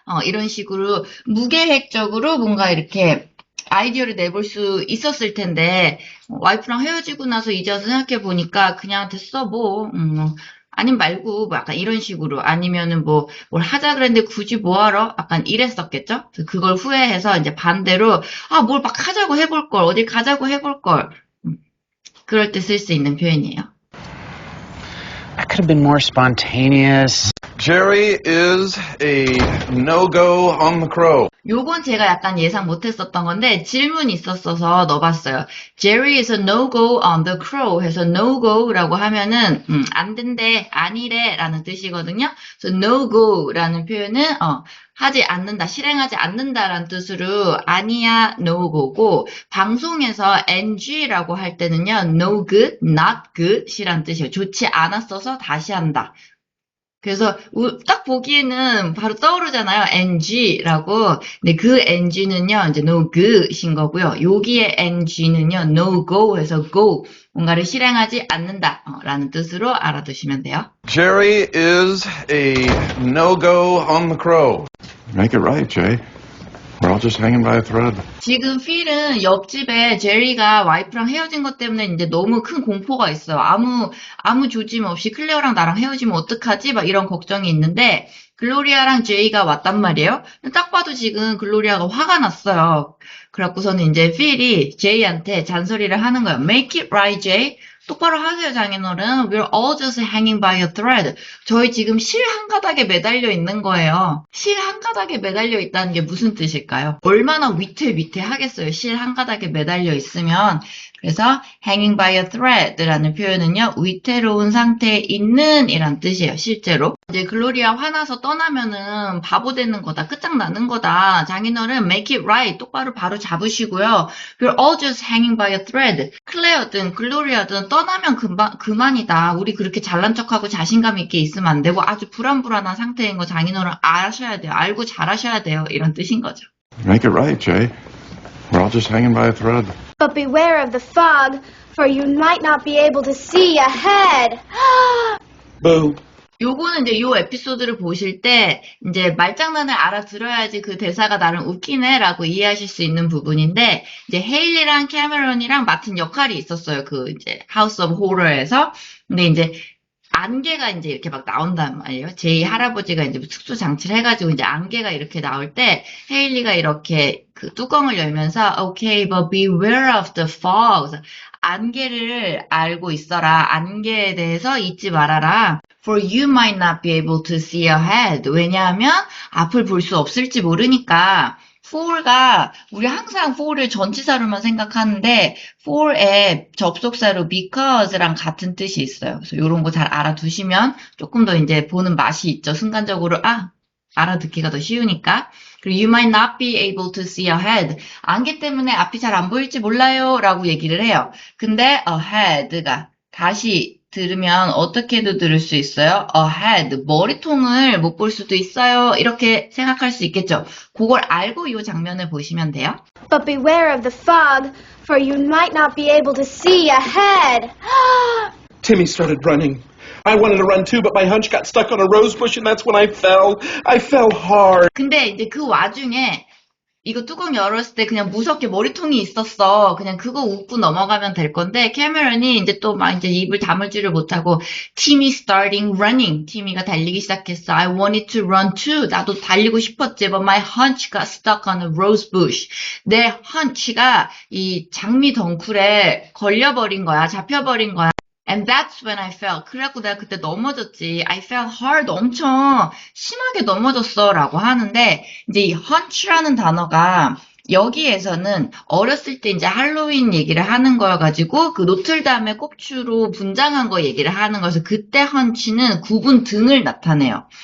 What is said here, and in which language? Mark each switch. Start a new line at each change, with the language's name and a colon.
Korean: 이런 식으로 무계획적으로 뭔가 이렇게 아이디어를 내볼 수 있었을 텐데 와이프랑 헤어지고 나서 이제 와서 생각해 보니까 그냥 됐어 뭐 아님 말고 뭐 약간 이런 식으로 아니면은 뭐 뭘 하자 그랬는데 굳이 뭐하러 약간 이랬었겠죠. 그걸 후회해서 이제 반대로 뭘 막 하자고 해볼 걸 어딜 가자고 해볼 걸 그럴 때 쓸 수 있는 표현이에요.
English: I could have been more spontaneous. Jerry is a no-go on the crow.
Korean: 요건 제가 약간 예상 못했었던 건데 질문이 있었어서 넣어봤어요.
English: Jerry is a no-go on the crow
Korean: 해서 no-go라고 하면은 안 된대, 아니래 라는 뜻이거든요. 그래서 no-go라는 표현은 하지 않는다, 실행하지 않는다라는 뜻으로 아니야, no-go고 방송에서 NG라고 할 때는요. no good, not good이란 뜻이에요. 좋지 않았어서 다시 한다. 그래서 딱 보기에는 바로 떠오르잖아요. NG라고. 근데 그 NG는요. 이제 no good인 거고요. 여기에 NG는요. no go 해서 go. 뭔가를 실행하지 않는다 라는 뜻으로 알아두시면 돼요.
English: Jerry is a no-go on the crow. Make it right, Jay. We're all just hanging by a thread.
Korean: 지금 필은 옆집에 제리가 와이프랑 헤어진 것 때문에 이제 너무 큰 공포가 있어요. 아무 조짐 없이 클레어랑 나랑 헤어지면 어떡하지? 막 이런 걱정이 있는데 글로리아랑 제이가 왔단 말이에요. 딱 봐도 지금 글로리아가 화가 났어요. 그래갖고서는 이제 필이 제이한테 잔소리를 하는 거예요.
English: Make it right, Jay.
Korean: 똑바로 하세요, 장인어른.
English: We're all just hanging by a thread.
Korean: 저희 지금 실 한 가닥에 매달려 있는 거예요. 실 한 가닥에 매달려 있다는 게 무슨 뜻일까요? 얼마나 위태위태하겠어요. 실 한 가닥에 매달려 있으면. 그래서 hanging by a thread라는 표현은요. 위태로운 상태에 있는 이란 뜻이에요. 실제로. 이제 글로리아 화나서 떠나면은 바보 되는 거다. 끝장나는 거다. 장인어른
English: make it right.
Korean: 똑바로 바로 잡으시고요. We're all just hanging by a thread. 클레어든 글로리아든 떠나면 그만이다. 우리 그렇게 잘난 척하고 자신감 있게 있으면 안 되고 아주 불안불안한 상태인 거 장인어른 아셔야 돼요. 알고 잘하셔야 돼요. 이런 뜻인 거죠.
English: Make it right, Jay. We're all just hanging by a thread. But beware of the fog, for you might not be able to see ahead. Boo.
Korean: 요거는 이제 요 에피소드를 보실 때 이제 말장난을 알아들어야지 그 대사가 나름 웃기네라고 이해하실 수 있는 부분인데 이제 헤일리랑 캐머런이랑 맡은 역할이 있었어요. 그 이제 하우스 오브 호러에서. 근데 이제 안개가 이제 이렇게 막 나온단 말이에요. 제이 할아버지가 이제 특수 장치를 해가지고 이제 안개가 이렇게 나올 때 헤일리가 이렇게 그 뚜껑을 열면서
English: Okay, but beware of the fog.
Korean: 안개를 알고 있어라. 안개에 대해서 잊지 말아라.
English: For you might not be able to see ahead.
Korean: 왜냐하면 앞을 볼 수 없을지 모르니까. for가 우리 항상 for를 전치사로만 생각하는데 for의 접속사로 because랑 같은 뜻이 있어요. 그래서 이런 거 잘 알아두시면 조금 더 이제 보는 맛이 있죠. 순간적으로 알아듣기가 더 쉬우니까.
English: 그리고 you might not be able to see ahead.
Korean: 안개 때문에 앞이 잘 안 보일지 몰라요 라고 얘기를 해요. 근데 ahead가 다시 들으면 어떻게도 들을 수 있어요? ahead, 머리통을 못 볼 수도 있어요. 이렇게 생각할 수 있겠죠. 그걸 알고 이 장면을 보시면 돼요.
English: But beware of the fog, for you might not be able to see ahead. Timmy started running. I wanted to run too, but my hunch got stuck on a rose bush and that's when I fell. I fell hard.
Korean: 근데 이제 그 와중에 이거 뚜껑 열었을 때 그냥 무섭게 머리통이 있었어. 그냥 그거 웃고 넘어가면 될 건데 캐머런이 이제 또 막 이제 입을 다물지를 못하고
English: Timmy starting running.
Korean: 티미가 달리기 시작했어.
English: I wanted to run too.
Korean: 나도 달리고 싶었지.
English: But my hunch got stuck on a rose bush.
Korean: 내 hunch가 이 장미 덩쿨에 걸려버린 거야. 잡혀버린 거야.
English: And that's when I fell.
Korean: 그래갖고 내가 그때 넘어졌지.
English: I fell hard.
Korean: 엄청 심하게 넘어졌어. 라고 하는데, 이제 이 hunch라는 단어가 여기에서는 어렸을 때 이제 할로윈 얘기를 하는 거여가지고, 그 노틀담의 꼭추로 분장한 거 얘기를 하는 거여서 그때 hunch는 굽은 등을 나타내요.